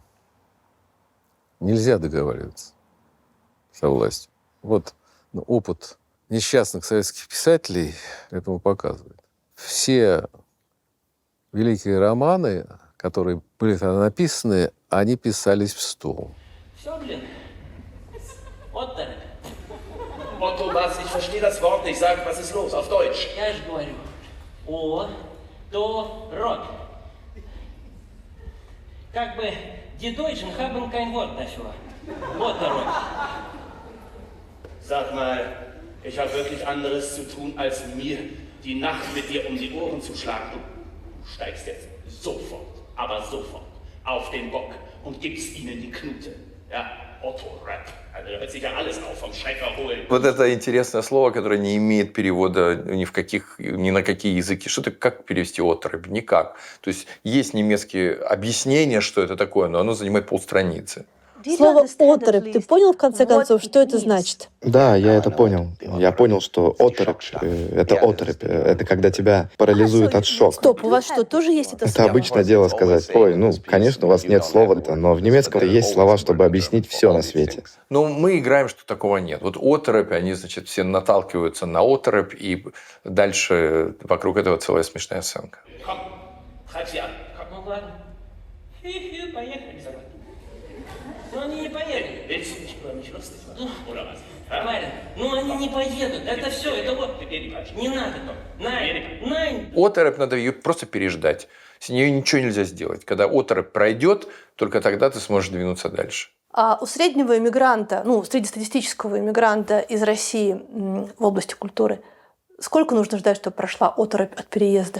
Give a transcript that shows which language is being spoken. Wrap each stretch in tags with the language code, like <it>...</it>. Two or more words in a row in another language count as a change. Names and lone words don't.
<ru>Нельзя договариваться со властью. Вот опыт несчастных советских писателей этому показывает. Все великие романы, которые были тогда написаны, они писались в стол. Все, блин. Вот так.</ru> <de>Otto, was? Ich verstehe das Wort nicht. Sag, was ist los? Auf Deutsch.</de> <ru>Я же говорю. О, то, рот. Как бы</ru> <de>die Deutschen haben kein Wort dafür.</de> <ru>Вот рот.</ru> <de>Sag mal, ich habe wirklich anderes zu tun, als mir die Nacht mit dir um die Ohren zu schlagen. Du steigst jetzt sofort, aber sofort auf den Bock und gibst ihnen die Knute. Ja, Otto-Rap. Also da wird sich ja alles auf vom Schrecker holen.</de> <ru>Вот это интересное слово, которое не имеет перевода ни на какие языки. Что-то как перевести отрыв? Никак. То есть есть немецкие объяснения, что это такое, но оно занимает полстраницы. Слово «оторопь» ты понял, в конце концов, что это значит? Да, я это понял. Я понял, что оторопь — это оторопь. Это когда тебя парализует от шока. Стоп, у вас что, тоже есть это Это слово? обычное дело сказать: ой, ну, конечно, у вас нет слова-то, но в немецком есть слова, чтобы объяснить все на свете. Но мы играем, что такого нет. Вот оторопь, они, значит, все наталкиваются на оторопь, и дальше вокруг этого целая смешная сценка.</ru> <de>Komm, treib sie an. Komm.</de> <ru>Ну ладно. Поехали. Ну они не поедут.</ru> <de>Willst du nicht über mich lustig machen? Oder was?</de> <ru>Нормально. Ну они не поедут. Это все, это вот. Не надо.</ru> <de>Nein.</de> <ru>Оторопь надо ее просто переждать. С нее ничего нельзя сделать. Когда оторопь пройдет, только тогда ты сможешь двинуться дальше. А у среднего иммигранта, ну, среднестатистического иммигранта из России в области культуры, сколько нужно ждать, чтобы прошла оторопь от переезда?</ru>